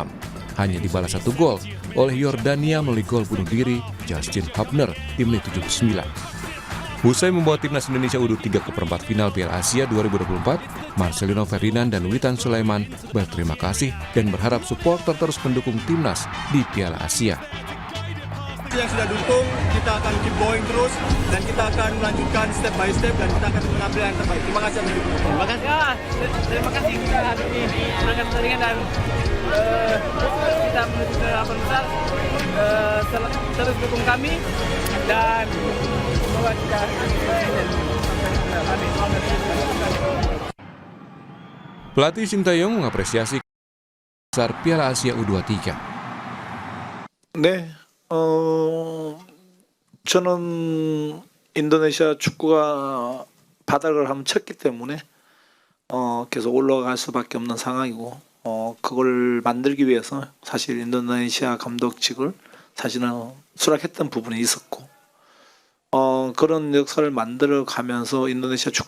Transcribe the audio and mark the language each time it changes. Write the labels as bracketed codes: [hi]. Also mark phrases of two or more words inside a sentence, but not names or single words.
[id] Hanya dibalas 1 gol oleh Yordania melalui gol bunuh diri Justin Hubner di menit 79. Usai membawa timnas Indonesia U23 ke perempat final Piala Asia 2024, Marcelino Ferdinand dan Witan Sulaiman berterima kasih dan berharap supporter terus mendukung timnas di Piala Asia. Yang sudah dukung, kita akan [en] keep going [id] terus dan kita akan melanjutkan [en] step by step [id] dan kita akan mengambil yang terbaik. Terima kasih atas dukungan. Terima kasih kita hari ini menangkan pertandingan dan kita menuju ke 8 besar. Terus dukung kami dan semoga kita Pelatih Sintayong mengapresiasi besar Piala Asia U23. [ko] 네, 저는 인도네시아 축구가 바닥을 한번 쳤기 때문에 계속 올라갈 수밖에 없는 상황이고 그걸 만들기 위해서 사실 인도네시아 감독직을 사실은 수락했던 부분이 있었고 그런 역사를 만들어 가면서 인도네시아 축구